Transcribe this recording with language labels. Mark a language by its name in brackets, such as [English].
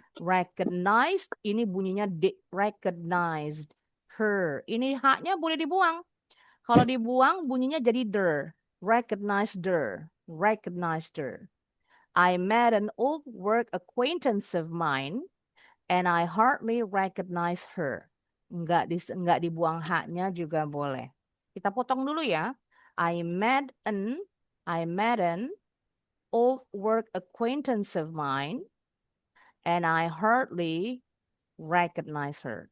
[English] Recognized, [Indonesian] ini bunyinya D. [English] Recognized her. [Indonesian] Ini H-nya boleh dibuang. Kalau dibuang bunyinya jadi der. [English] Recognized her. Recognized her. I met an old work acquaintance of mine and I hardly recognize her. [Indonesian] Enggak dibuang H-nya juga boleh. Kita potong dulu ya. [English] I met an old work acquaintance of mine and I hardly recognize her.